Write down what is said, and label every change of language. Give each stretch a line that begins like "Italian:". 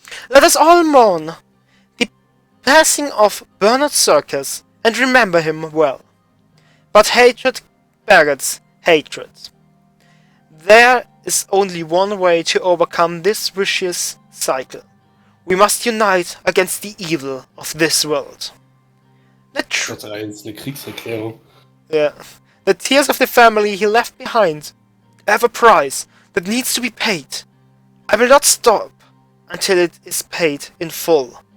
English: Let us all mourn the passing of Bernard Circus and remember him well. But hatred begets hatred. There is only one way to overcome this vicious cycle. We must unite against the evil of this world.
German: Das 1, eine Kriegserklärung.
English: Yeah. The tears of the family he left behind have a price that needs to be paid. I will not stop until it is paid in full.